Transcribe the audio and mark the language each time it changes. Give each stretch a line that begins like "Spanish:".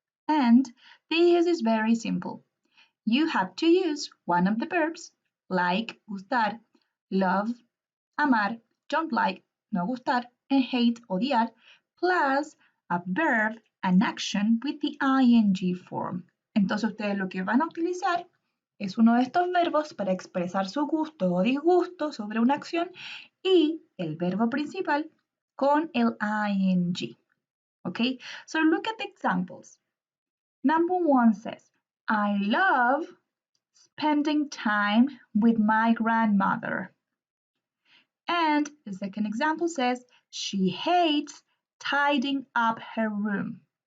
English: And the use is very simple. You have to use one of the verbs, like, gustar, love, amar, don't like, no gustar, and hate, odiar, plus a verb, an action with the ing form.
Spanish: Entonces ustedes lo que van a utilizar es uno de estos verbos para expresar su gusto o disgusto sobre una acción y el verbo principal con el ing.
English: Okay, so look at the examples. Number 1 says, I love spending time with my grandmother. And the second example says, she hates tidying up her room.